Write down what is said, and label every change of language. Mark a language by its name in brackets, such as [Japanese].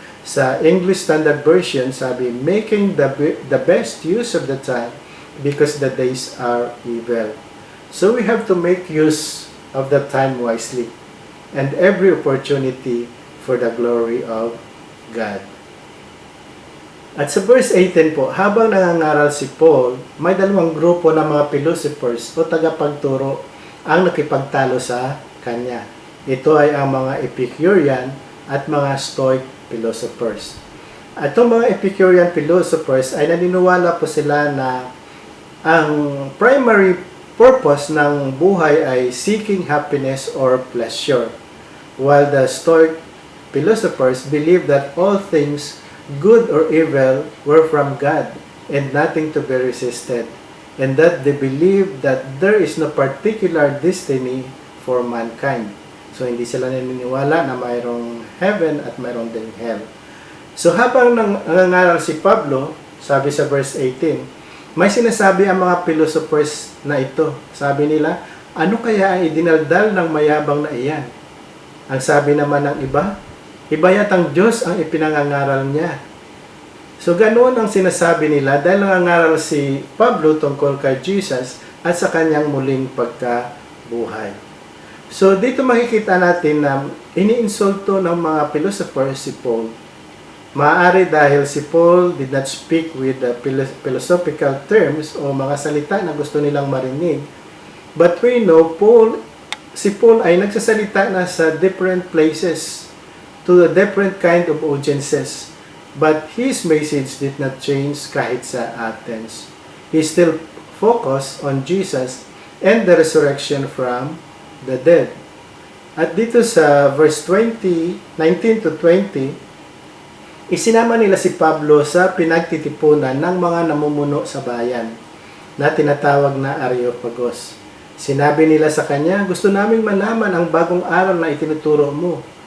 [English] Sa English Standard Version, sabi, "Making the best use of the time, because the days are evil." So we have to make use of the time wisely, and every opportunity for the glory of God. [Filipino] At sa verse 18 po, habang nangangaral si Paul, may dalawang grupo ng mga philosophers o tagapagturo ang nakipagtalo sa kanya. Ito ay ang mga Epicurean at mga Stoic philosophers. At itong mga Epicurean philosophers ay naniniwala po sila na ang primary purpose ng buhay ay [English] seeking happiness or pleasure, while the Stoic philosophers believe that all things, good or evil, were from God and nothing to be resisted, and that they believe that there is no particular destiny for mankind. [Filipino] So hindi sila naniniwala na mayroong heaven at mayroong din hell. So habang nangangaral si Pablo, sabi sa verse 18, may sinasabi ang mga philosophers na ito. Sabi nila, ano kaya ang idinaldal ng mayabang na iyan? Ang sabi naman ng iba, iba yatang Diyos ang ipinangangaral niya. So ganoon ang sinasabi nila dahil nangangaral si Pablo tungkol kay Jesus at sa kanyang muling pagkabuhay. So dito makikita natin na iniinsulto ng mga philosophers si Paul. Maaari dahil si Paul [English] did not speak with the philosophical terms [Filipino] o mga salita na gusto nilang marinig. [English] But we know [Filipino] si Paul ay nagsasalita na sa [English] different places to a different kind of audiences. But his message did not change [Filipino] kahit sa [English] Athens. He still focused on Jesus and the resurrection from the dead. [Filipino] At dito sa verse 19 to 20, isinama nila si Pablo sa pinagtitipunan ng mga namumuno sa bayan na tinatawag na Areopagos. Sinabi nila sa kanya, gusto naming malaman ang bagong aral na itinuturo mo.